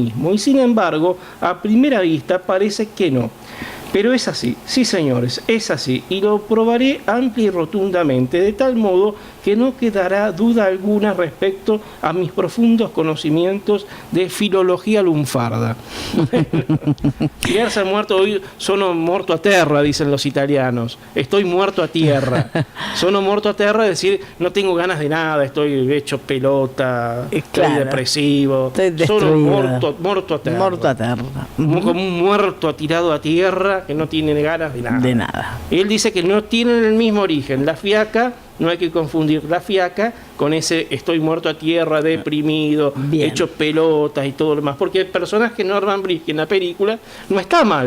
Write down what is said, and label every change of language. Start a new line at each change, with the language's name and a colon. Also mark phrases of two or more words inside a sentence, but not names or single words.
Spanish: Y sin embargo, a primera vista parece que no. Pero es así, sí señores, es así, y lo probaré amplia y rotundamente, de tal modo que no quedará duda alguna respecto a mis profundos conocimientos de filología lunfarda. Quedarse muerto hoy,
Italian: sono morto a terra,
Spanish: dicen los italianos. Estoy muerto a tierra.
Italian: Sono morto a terra,
Spanish: es decir, no tengo ganas de nada, estoy hecho pelota, estoy depresivo. Estoy
Italian: sono morto a terra. Morto a terra.
Spanish: Como un muerto tirado a tierra que no tiene ganas de nada. De nada. Él dice que no tienen el mismo origen. La fiaca, no hay que confundir la fiaca con ese estoy muerto a tierra, deprimido, Bien. hecho pelotas y todo lo demás. Porque el personaje Norman Brisky en la película no está mal.